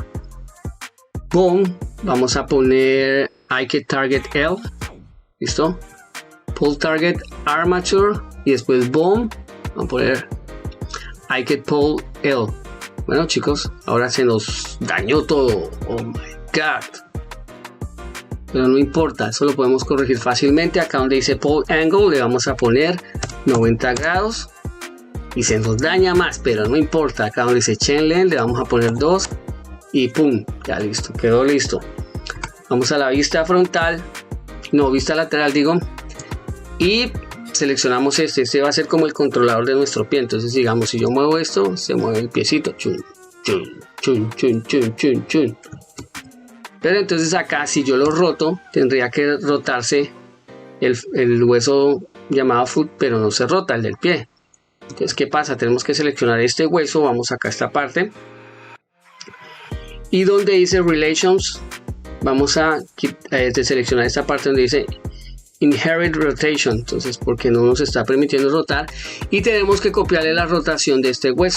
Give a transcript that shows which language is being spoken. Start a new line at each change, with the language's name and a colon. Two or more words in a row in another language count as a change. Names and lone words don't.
Spanish: Boom. Vamos a poner ik Target L. ¿Listo? Pull Target Armature. Y después Boom. Vamos a poner ik Pull L. Bueno chicos, ahora se nos dañó todo.
English: Oh my god.
Spanish: Pero no importa, eso lo podemos corregir fácilmente. Acá donde dice Pull Angle le vamos a poner 90 grados. Y se nos daña más, pero no importa. Acá donde dice Chain Length le vamos a poner 2. Y pum, ya listo, quedó listo. Vamos a la vista frontal. No, vista lateral digo. Y seleccionamos este va a ser como el controlador de nuestro pie. Entonces digamos, si yo muevo esto, se mueve el piecito, chun, chun, chun, chun, chun, chun, chun. Pero entonces acá si yo lo roto, tendría que rotarse el hueso llamado foot, pero no se rota el del pie. Entonces ¿qué pasa? Tenemos que seleccionar este hueso, vamos acá a esta parte y donde dice relations vamos a seleccionar esta parte donde dice Inherit Rotation, entonces porque no nos está permitiendo rotar y tenemos que copiarle la rotación de este hueso.